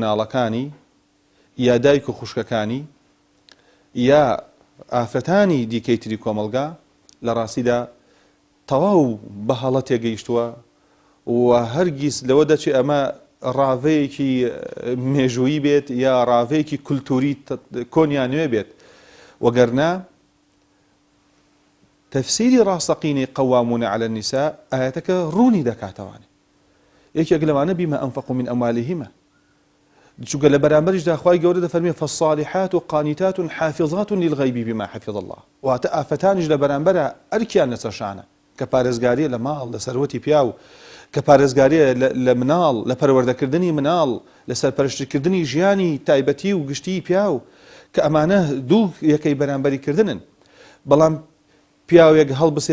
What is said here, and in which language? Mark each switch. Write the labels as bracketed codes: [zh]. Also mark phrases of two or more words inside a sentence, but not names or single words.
[ckb] مناڵەکانی یا دایک و خوشکەکانی یا ئافرەتانی دیکەی تری کۆمەلگا لە ڕاستیدا تەواو بە هەڵە تێگەیشتووە و هەرگیز لەوە دەچێت ئەمە ڕاوەیەکی مێژوویی بێت یا ڕاوەیەکی کولتوری کۆنیانوێ بێت وەگەرنا تەفسیری ڕاستەقینەی [ar] قەوامون عەلە النیساء [ckb] ئاەتەکە ڕوونی دەکاتەوانێ یەکێک لەوانە بیمە [ar] ئەنفەقوا من ئەموالهم [ckb] چونکە لە بەرامبەریشدا خوای گەورە دەفەرمێ [ar] فالصالحات قانتات حافظات للغیب بما حفظ الله [ckb] واتە ئافەتانیش لە بەرامبەرە ئەرکیان لەسەر شانە کە پارێزگاریە لە ماڵ لە سەروەتی پیا و کە پارێزگاریە لە مناڵ لە پەروەردەکردنی مناڵ لە سەرپەرشتکردنی ژیانی تایبەتی و گشتی پیا و کە ئەمانە دوو یەکەی بەرامبەریکردنن بەڵام پیاوێک هەڵبسێ